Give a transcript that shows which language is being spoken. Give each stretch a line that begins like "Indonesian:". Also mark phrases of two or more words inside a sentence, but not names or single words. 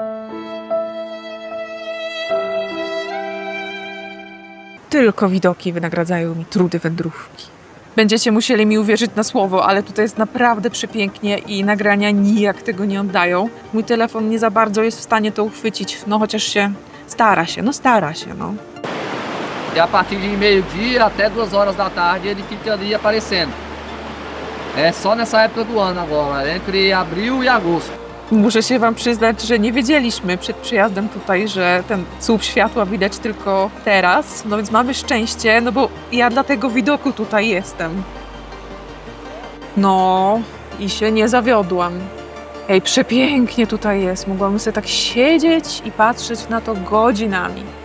Polish: Tylko widoki wynagradzają mi trudy wędrówki. Będziecie musieli mi uwierzyć na słowo, ale tutaj jest naprawdę przepięknie i nagrania nijak tego nie oddają. Mój telefon nie za bardzo jest w stanie to uchwycić, no chociaż się stara się.
Portuguese: E a partir de meio-dia até 2 horas da tarde ele fica ali aparecendo. É só nessa época do ano agora, entre abril e agosto.
Polish: Muszę się wam przyznać, że nie wiedzieliśmy przed przyjazdem tutaj, że ten słup światła widać tylko teraz, no więc mamy szczęście, no bo ja dla tego widoku tutaj jestem. No i się nie zawiodłam. Ej, przepięknie tutaj jest, mogłam sobie tak siedzieć i patrzeć na to godzinami.